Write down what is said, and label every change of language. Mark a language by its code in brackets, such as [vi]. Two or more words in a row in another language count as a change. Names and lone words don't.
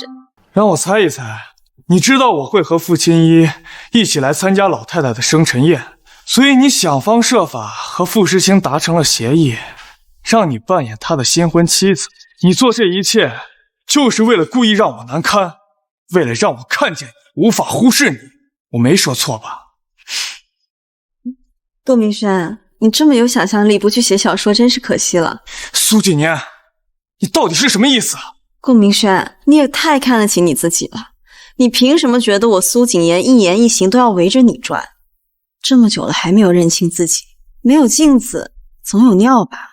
[zh] 讓我猜一猜，你知道我會和傅青衣一起來參加老太太的生辰宴，所以你想方設法和傅時清達成了協議，讓你扮演他的新婚妻子。你做這一切就是為了故意讓我難堪，為了讓我看見你，無法忽視你。我沒說錯吧？杜明軒，你這麼有想象力，不去寫小說真是可惜了。蘇景年，你到底是什麼意思？顧明軒，你也太看得起你自己了。你憑什麼覺得我蘇景言一言一行都要圍着你轉？這麼久了還沒有認清自己，沒有鏡子總有尿吧？